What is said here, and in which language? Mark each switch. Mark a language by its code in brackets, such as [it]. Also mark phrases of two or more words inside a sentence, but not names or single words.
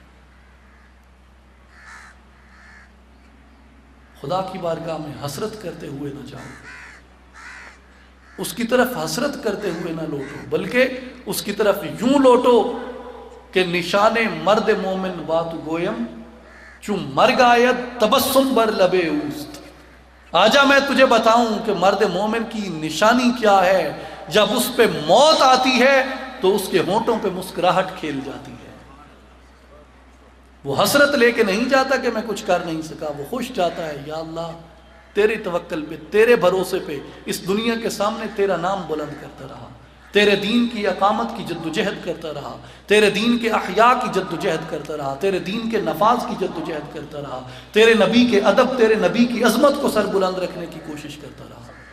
[ur] خدا کی بارگاہ میں حسرت کرتے ہوئے نہ جاؤ، اس کی طرف حسرت کرتے ہوئے نہ لوٹو، بلکہ اس کی طرف یوں لوٹو کہ [fa] نشان مرد مومن بات گویم چون مرگ آید تبسم بر لبے اوست۔ [ur] آجا میں تجھے بتاؤں کہ مرد مومن کی نشانی کیا ہے۔ جب اس پہ موت آتی ہے تو اس کے ہونٹوں پہ مسکراہٹ کھیل جاتی ہے۔ وہ حسرت لے کے نہیں جاتا کہ میں کچھ کر نہیں سکا، وہ خوش جاتا ہے، یا اللہ تیرے توکل پہ، تیرے بھروسے پہ اس دنیا کے سامنے تیرا نام بلند کرتا رہا، تیرے دین کی اقامت کی جد و جہد کرتا رہا، تیرے دین کے احیاء کی جد و جہد کرتا رہا، تیرے دین کے نفاذ کی جد و جہد کرتا رہا، تیرے نبی کے ادب، تیرے نبی کی عظمت کو سر بلند رکھنے کی کوشش کرتا رہا۔